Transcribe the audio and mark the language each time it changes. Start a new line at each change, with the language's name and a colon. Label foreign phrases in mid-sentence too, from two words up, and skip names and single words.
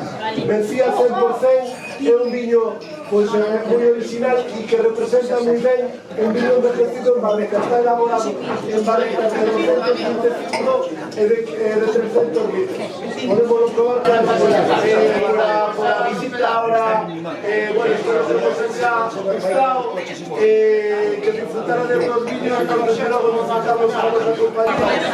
Galician: Vencía 100%, é un viño moi original e que representa moi ben un viño envejecido en barrica. Está elaborado en barricas de 225 e de 300 litros.
Spanish: Podemos probar por a visita ahora, bueno, espero que vos haya gustado, que disfrutaran de unos vídeos, que luego nos matamos con los acompañantes.